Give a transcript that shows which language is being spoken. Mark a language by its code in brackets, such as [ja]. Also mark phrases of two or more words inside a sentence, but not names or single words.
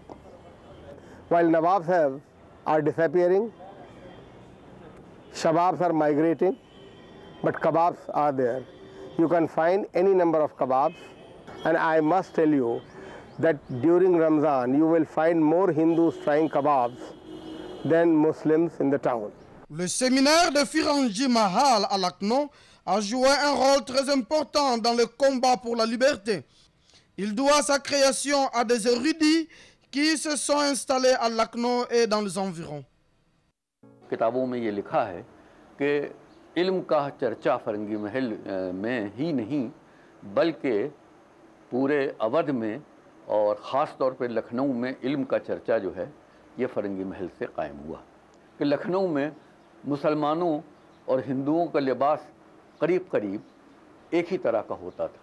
[en] While Nawabs are disappearing, Shababs are migrating, but Kababs are there. You can find any number of Kababs, and I must tell you that during Ramzan you will find more Hindus trying Kababs than Muslims in the town. [fr] Le séminaire de Firangi Mahal à Lucknow a joué un rôle très important dans le combat pour la liberté. Il doit sa création à des érudits qui se sont installés à Lucknow et dans les environs. [hi] किताबों में ये लिखा है कि इल्म का चर्चा फरंगी महल में ही नहीं बल्कि पूरे अवध में और ख़ास तौर पे लखनऊ में इल्म का चर्चा जो है ये फरंगी महल से कायम हुआ कि लखनऊ में मुसलमानों और हिंदुओं का लिबास करीब करीब एक ही तरह का होता था।